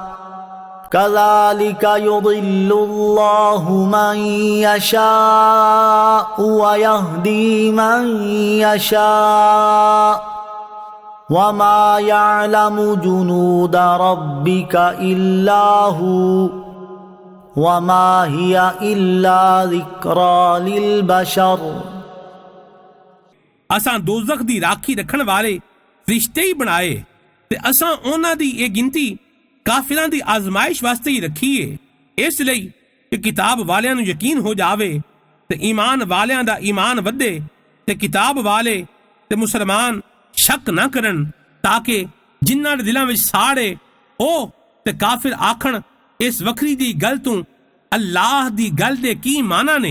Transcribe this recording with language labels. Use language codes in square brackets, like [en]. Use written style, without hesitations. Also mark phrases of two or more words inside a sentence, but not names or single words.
[ar] كذلك يضل الله من يشاء ويهدي من يشاء وما يعلم جنود ربك إلا هو وما هي إلا ذكرى للبشر [pa] ਅਸਾਂ ਦੋਜ਼ਖ ਦੀ ਰਾਖੀ ਰੱਖਣ ਵਾਲੇ ਫਰਿਸ਼ਤੇ ਹੀ ਬਣਾਏ ਤੇ ਅਸਾਂ ਉਹਨਾਂ ਦੀ ਇਹ ਗਿਣਤੀ ਕਾਫਿਰਾਂ ਦੀ ਆਜ਼ਮਾਇਸ਼ ਵਾਸਤੇ ਹੀ ਰੱਖੀ ਏ, ਇਸ ਲਈ ਕਿ ਕਿਤਾਬ ਵਾਲਿਆਂ ਨੂੰ ਯਕੀਨ ਹੋ ਜਾਵੇ ਤੇ ਈਮਾਨ ਵਾਲਿਆਂ ਦਾ ਈਮਾਨ ਵਧੇ ਤੇ ਕਿਤਾਬ ਵਾਲੇ ਤੇ ਮੁਸਲਮਾਨ ਸ਼ੱਕ ਨਾ ਕਰਨ, ਤਾਂ ਕਿ ਜਿਨ੍ਹਾਂ ਦੇ ਦਿਲਾਂ ਵਿੱਚ ਸਾੜ ਏ ਉਹ ਤੇ ਕਾਫਿਰ ਆਖਣ ਇਸ ਵੱਖਰੀ ਦੀ ਗੱਲ ਤੋਂ ਅੱਲਾਹ ਦੀ ਗੱਲ ਦੇ ਕੀ ਮਾਨਾ ਨੇ।